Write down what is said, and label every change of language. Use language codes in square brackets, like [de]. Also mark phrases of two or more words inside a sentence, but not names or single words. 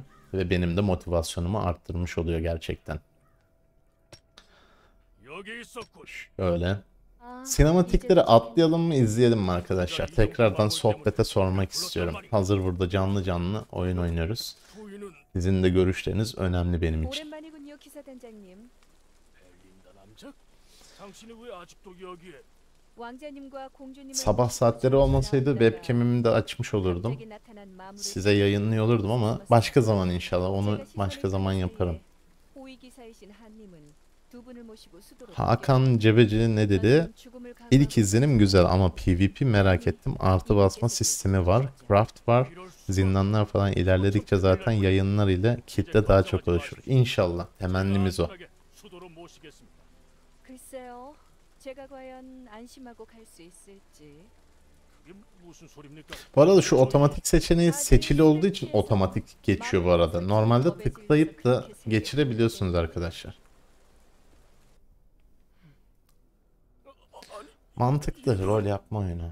[tr] Ve benim de motivasyonumu arttırmış oluyor gerçekten. Şöyle. Sinematikleri atlayalım mı izleyelim mi arkadaşlar? Tekrardan sohbete sormak istiyorum. Hazır burada canlı canlı oyun oynuyoruz. Sizin de görüşleriniz önemli benim için. [ko] 오랜만이군요, 기사단장님. 왕자님과 공주님을 [tr] Sabah saatleri olmasaydı webcam'imi de açmış olurdum. [ko] 갑자기 나타난 마물을 [tr] Size yayınlıyor olurdum ama başka zaman inşallah. Onu başka zaman yaparım. [ko] 호위 기사이신 한님은 두 분을 모시고 수도로 [tr] Hakan Cebeci ne dedi? [ko] 죽음을 [tr] İlk izlenim güzel ama PvP merak ettim. Artı basma sistemi var. Craft var. Zindanlar falan ilerledikçe zaten yayınlar ile kitle daha çok oluşur. İnşallah. Temennimiz o. [ko] 글쎄요. 제가 과연 안심하고 갈 수 있을지. [tr] Bu arada şu otomatik seçeneği seçili olduğu için otomatik geçiyor bu arada. Normalde tıklayıp da geçirebiliyorsunuz arkadaşlar. Mantıklı rol yapma oyunu.